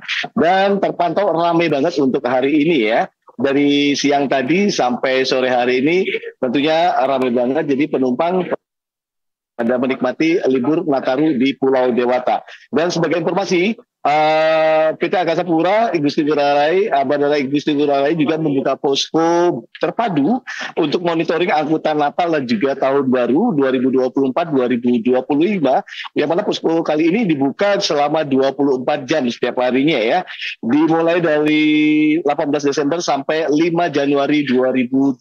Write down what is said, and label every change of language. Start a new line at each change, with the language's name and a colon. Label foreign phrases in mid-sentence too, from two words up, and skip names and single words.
Indonesian: Dan terpantau ramai banget untuk hari ini ya. Dari siang tadi sampai sore hari ini tentunya ramai banget, jadi penumpang pada menikmati libur Nataru di Pulau Dewata. Dan sebagai informasi, PT Angkasa Pura I Gusti Ngurah Rai, Bandara I Gusti Ngurah Rai juga membuka posko terpadu untuk monitoring angkutan Natal dan juga Tahun Baru 2024-2025, yang mana posko kali ini dibuka selama 24 jam setiap harinya ya, dimulai dari 18 Desember sampai 5 Januari 2025.